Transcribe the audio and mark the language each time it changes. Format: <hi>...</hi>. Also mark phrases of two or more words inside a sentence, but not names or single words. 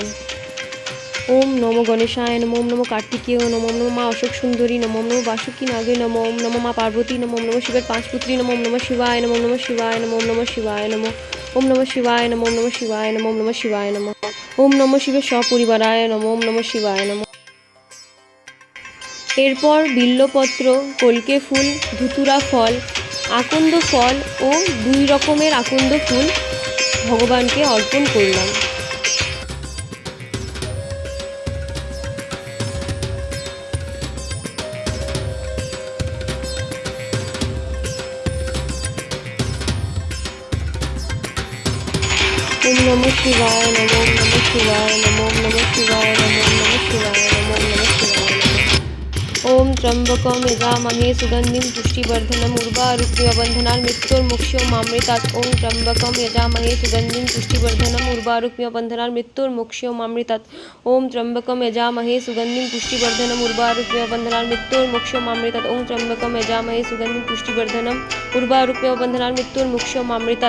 <sa>ওম নমো গণেশায় নমঃ, ওম নমো কার্তিকেয় নমঃ, ওম নমো মা অশোক সুন্দরী নমঃ, ওম নমো বাসুকী নাগে নমঃ, ওম নমো মা পার্বতী নমঃ, ওম নমো</sa> <bn>শিবের 5 পুত্রী</bn> <sa>নমঃ, ওম নমো শিবায় নমঃ, ওম নমো শিবায় নমঃ, ওম নমো শিবায় নমঃ, ওম নমো শিবায় নমঃ, ওম নমো শিবায় নমঃ, ওম নমো শিবায় নমঃ, ওম নমো শিবের সপরিবারায় নমঃ, ওম নমো শিবায় নমঃ।</sa> <bn>এরপর বিল্লপত্র, কলকে ফুল, ধুতুরা ফল, আকন্দ ফল ও 2 রকমের আকন্দ ফুল ভগবানকে অর্পণ করলাম।</bn> <sa>ওম নমঃ শিবায় নমঃ, ওম নমঃ শিবায় নমঃ, ওম নমঃ শিবায় নমঃ, ওম নমঃ শিবায় নমঃ, ওম নমঃ শিবায় নমঃ। ওম ত্র্যম্বকম যজামহে সুগন্ধিম পুষ্টিবর্ধনম উর্বারুকমিব বন্ধনান্ মৃত্যুর্মুক্ষীয়মামৃতাৎ। ওম ত্র্যম্বকম যজামহে সুগন্ধিম পুষ্টিবর্ধনম উর্বারুকমিব বন্ধনান্ মৃত্যুর্মুক্ষীয়মামৃতাৎ। ওম ত্র্যম্বকম যজামহে সুগন্ধিম পুষ্টিবর্ধনম উর্বারুকমিব বন্ধনান্ মৃত্যুর্মুক্ষীয়মামৃতাৎ। ওম ত্র্যম্বকম যজামহে সুগন্ধিম পুষ্টিবর্ধনম উর্বারুকমিব বন্ধনান্ মৃত্যুর্মুক্ষীয়মামৃতাৎ।</sa>